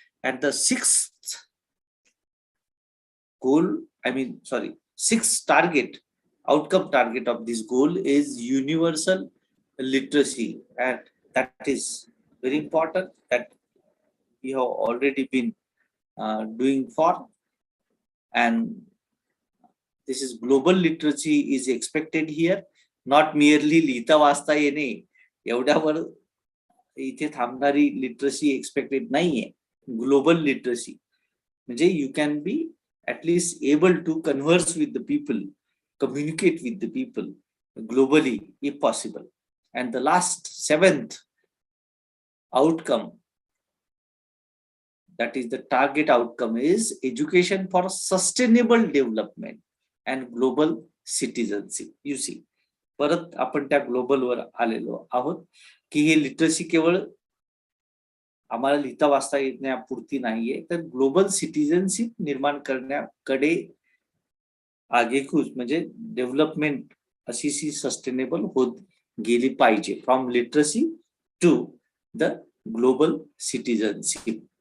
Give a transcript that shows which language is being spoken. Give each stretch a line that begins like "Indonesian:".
English: And the sixth goal, sixth outcome target of this goal is universal literacy, and that is very important, that we have already been doing for. And this is global literacy is expected here, not merely
Marathi: लिहिता वाचता येणे एवढ्यावर इथे थांबणारी literacy expected नाहीये.
English: Global literacy म्हणजे you can be at least able to converse with the people, communicate with the people globally if possible. And the last, seventh outcome, that is the target outcome, is education for sustainable development and global citizenship.
Marathi: You see, परत आपण त्या global वर आलेलो आहोत की हे literacy केवळ आम्हाला लिहिता वाचता येण्यापुरती नाहीये, तर ग्लोबल सिटीजनशिप निर्माण करण्याकडे आगेकूच म्हणजे डेव्हलपमेंट अशी सस्टेनेबल होत गेली पाहिजे,
English: From literacy to the global citizenship.